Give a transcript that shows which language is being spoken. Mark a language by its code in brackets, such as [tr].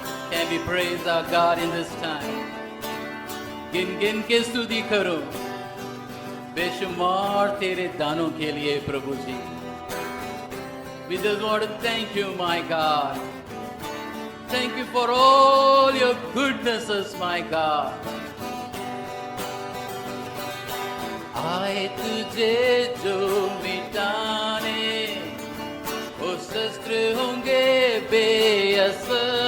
[en] Can we praise our God in this time? [hi] गिन गिन के स्तुति करो बेशुमार तेरे दानों के लिए प्रभु जी। [en] We just want to thank you, my God. Thank you for all your goodnesses, my God. [hi] आए तुझे जो मिटाने वो शस्त्र होंगे बेअसर,